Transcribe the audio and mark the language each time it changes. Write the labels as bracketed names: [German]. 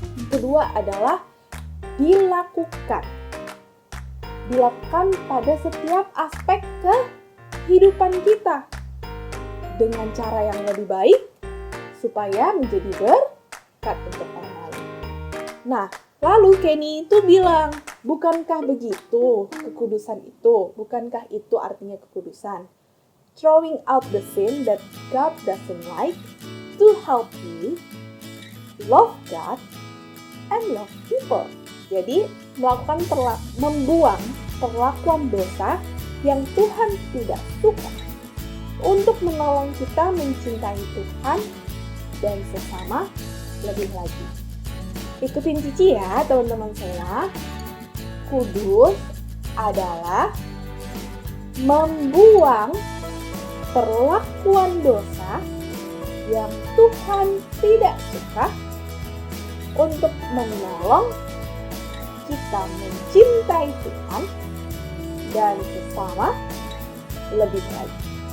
[Indonesian] Kedua adalah dilakukan pada setiap aspek kehidupan kita dengan cara yang lebih baik supaya menjadi berkat untuk orang lain. Nah, lalu Kenny itu bilang, bukankah begitu kekudusan itu? Bukankah itu artinya kekudusan? [English] Throwing out the sin that God doesn't like to help you love God and love people. [Indonesian] Jadi, membuang perlakuan dosa yang Tuhan tidak suka untuk menolong kita mencintai Tuhan dan sesama lebih lagi. Ikutin Cici ya teman-teman semua. Kudus adalah membuang perlakuan dosa yang Tuhan tidak suka untuk menolong kita mencintai Tuhan dan sesama lebih lagi.